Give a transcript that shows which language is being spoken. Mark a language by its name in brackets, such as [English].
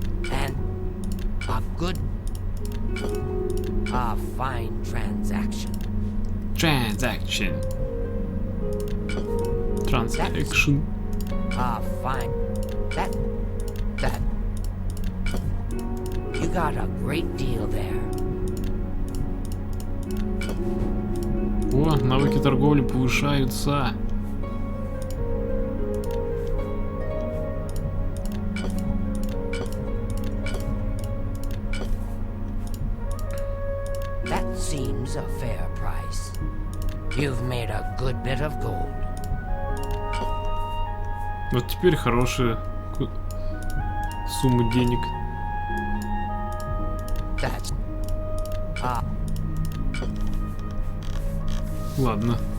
[English] And a good, a fine transaction. Transaction. Transaction. A fine, that, you got a great deal there. [Russian] О, навыки торговли повышаются. [English] That seems a fair price. You've made a good bit of gold. [Russian] Вот теперь хорошая сумма денег. [English] That's... [Russian] Ладно.